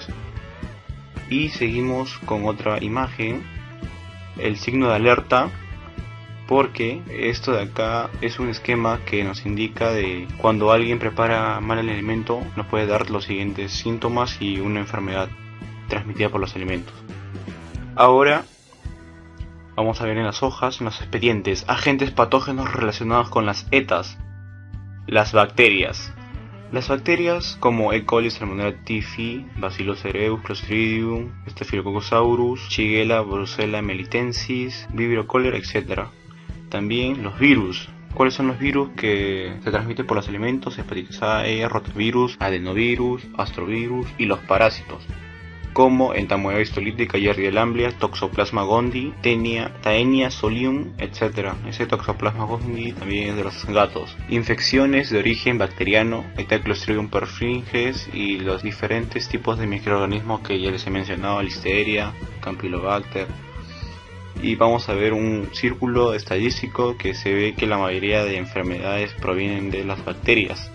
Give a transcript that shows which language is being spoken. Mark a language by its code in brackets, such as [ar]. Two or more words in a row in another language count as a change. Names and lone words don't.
[es] Y seguimos con otra imagen, el signo de alerta, porque esto de acá es un esquema que nos indica de cuando alguien prepara mal el alimento, nos puede dar los siguientes síntomas y una enfermedad transmitida por los alimentos. Ahora vamos a ver en las hojas, en los expedientes, agentes patógenos relacionados con las ETAs. Las bacterias. Las bacterias como E. coli, Salmonella typhi, Bacillus cereus, Clostridium, Staphylococcus aureus, Shigella, Brucella melitensis, Vibrio cholera, etc. También los virus. ¿Cuáles son los virus que se transmiten por los alimentos? Hepatitis A, E, rotavirus, adenovirus, astrovirus y los parásitos, como entamoeba histolítica, Yersinia lamblia, Toxoplasma gondii, Taenia solium, etc. Ese Toxoplasma gondii también es de los gatos. Infecciones de origen bacteriano, está Clostridium perfringens y los diferentes tipos de microorganismos que ya les he mencionado, Listeria, Campylobacter. Y vamos a ver un círculo estadístico que se ve que la mayoría de enfermedades provienen de las bacterias.